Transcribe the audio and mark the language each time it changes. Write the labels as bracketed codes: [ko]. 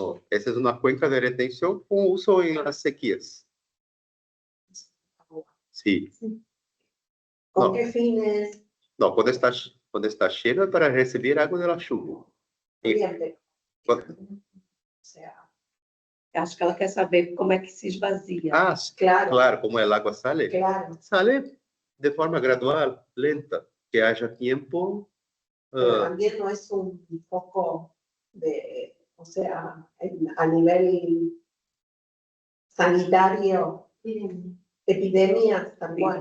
[es] No, esa es una cuenca de retención con uso en las sequías. Sí. ¿Con No. qué fines? No, cuando está lleno es para recibir agua de la lluvia. Cuando- O sea, [pt] acho que ela quer saber como é que se esvazia. [es] Ah, claro, como el agua sale. Claro. Sale de forma gradual, lenta, que haya tiempo. Pero también no es un foco de, o sea, a nivel sanitario, epidemias también.